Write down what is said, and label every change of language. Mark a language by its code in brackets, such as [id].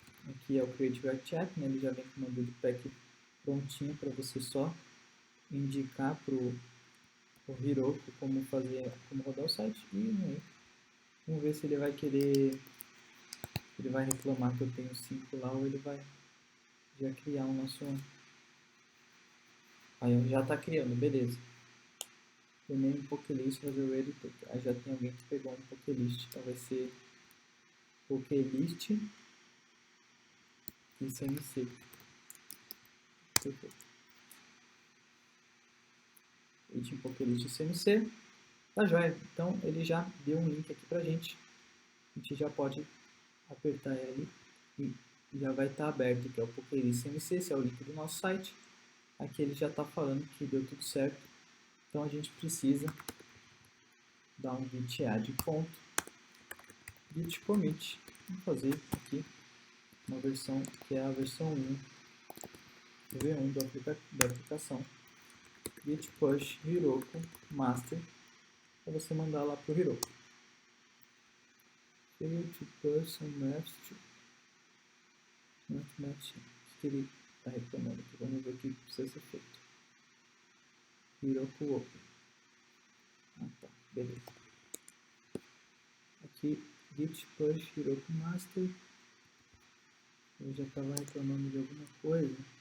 [pt] Aqui é o Create React App, né? Ele já vem com uma build pack prontinha para você só indicar para o Heroku como rodar o site. E vamos ver se ele vai querer, ele vai reclamar que eu tenho 5 lá ou ele vai já criar o nosso... Aí já está criando, beleza. [en] The name PokeList was already taken. [pt] Aí já tem alguém que pegou um PokeList. Então vai ser PokeList e CMC. Perfeito. Item PokeList e CMC. Tá joia. Então ele já deu um link aqui pra gente. A gente já pode apertar ele e já vai estar aberto, que é o PokeList CMC, esse é o link do nosso site. Aqui ele já está falando que deu tudo certo. Então a gente precisa dar um git add ponto, git commit. Vamos fazer aqui uma versão que é a versão 1, V1 da aplicação. Git push Heroku master, para você mandar lá para o Heroku. [en] Fail to push some maps to not matching. [pt] O que ele está reclamando aqui? Vamos ver o que precisa ser feito. Heroku open. Ah, tá, beleza. Aqui, git push Heroku master. Eu já estava reclamando de alguma coisa.